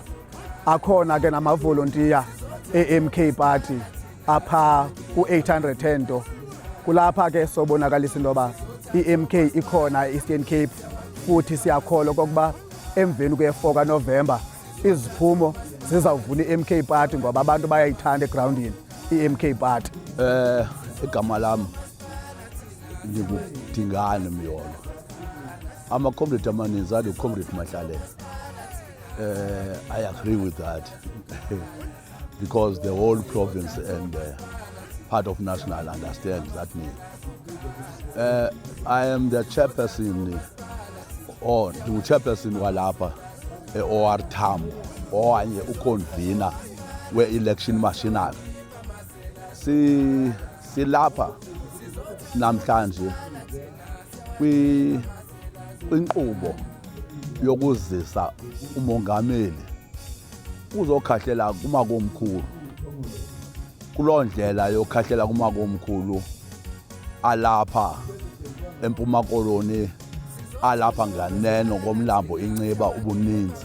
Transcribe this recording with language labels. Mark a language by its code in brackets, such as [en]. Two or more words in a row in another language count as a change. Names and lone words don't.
[xh] Akhona ke namavolontiya eMK Party apha ku-810. Kulapha ke sobonakalisa intoba iMK ikhona eEastern Cape, futhi siyakholwa okokuba emveni kwe-4 kaNovember iziphumo zizawuvula iMK Party ngoba abantu bayayithanda egroundini iMK Party. Igama lami ngingudingane Miyolo. Ama-comrade amaninzi athi uComrade Mahlalele. [en] I agree with that because the whole province and part of national understands that need. I am the chairperson or the chairperson [xh] walapha eOR Tambo okanye uconvener we-election machinery. Silapha namhlanje kwinkqubo yokuzisa umongameli uzokhahlela kumakomkhulu. Kuloo ndlela yokhahlela kumakomkhulu alapha eMpuma Koloni, alapha nganeno komlambo iNciba ubuninzi.